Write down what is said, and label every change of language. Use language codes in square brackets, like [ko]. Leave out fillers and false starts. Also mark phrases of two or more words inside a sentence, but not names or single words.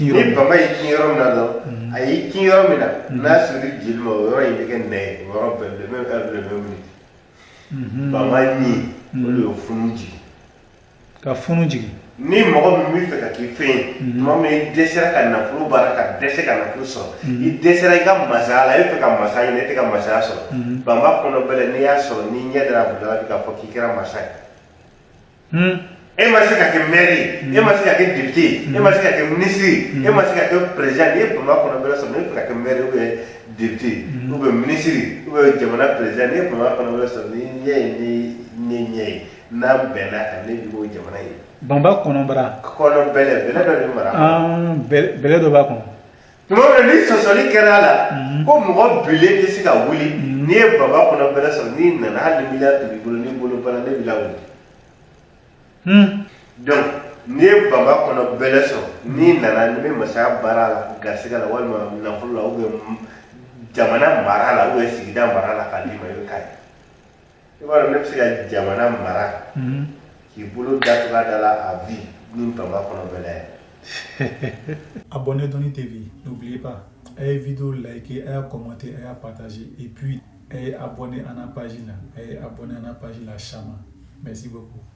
[bm] Ni bama yi kin yɔrɔ min na dɔrɔn a y'i kin yɔrɔ min na n'a siri jeli ma o yɔrɔ in bɛ kɛ nɛ ye o yɔrɔ bɛɛ [fr] le même heure le même minute [bm] bama ɲi o de ye funu jigin ka funu jigin ni mɔgɔ min b'i fɛ ka k'i fɛn ye tuma min i dɛsɛra ka nafolo baara ka dɛsɛ ka nafolo sɔrɔ i dɛsɛra i ka masaya la i bɛ fɛ ka masaya ɲini i tɛ ka masaya sɔrɔ bama kɔnɔ bɛlɛ n'i y'a sɔrɔ n'i ɲɛ dara a bolo a bɛ k'a fɔ k'i kɛra masa ye e ma se ka kɛ maire ye e ma se ka kɛ député ye e ma se ka kɛ ministre ye e ma se ka kɛ président n'i ye bama kɔnɔ bɛlɛ sɔrɔ n'i bɛ fɛ ka kɛ [fr] maire ou bien député ou bien ministre ou bien [bm] jamana président n'i ye bama kɔnɔ bɛlɛ sɔrɔ ni ɲɛ ye ne ɲɛ ye n'a bɛnna kan ne b'o jamana ye Bamba kɔnɔbara kɔnɔ bɛlɛ dɔ de mara bɛlɛ dɔ b'a kɔnɔ tuma min ni sɔsɔli kɛra a la ko mɔgɔ bilen tɛ se ka wuli n'i ye baba kɔnɔ bɛlɛ sɔrɔ n'i nana hali ni miliyari tun b'i bolo n'i bolo bana ne b'i lawuli donc n'i ye baba kɔnɔ bɛlɛ sɔrɔ n'i nana n'i bɛ masaya baara la garisigɛ la walima nafolo la [fr] ou bien [bm] jamana mara la [fr] ou bien [bm] sigida mara la k'a d'i ma i bɛ k'a ye i b'a dɔn ne bɛ se ka jamana mara k'i bolo datugu a da la [fr] à vie [bm] ni baba kɔnɔ bɛlɛ ye. [fr] Abonnez Donny TV, n'oubliez pas, ayez vidéo liker, ayez commenter, ayez partager et puis ayez abonné à la page là, ayez abonné à la page là, Chama. Merci beaucoup.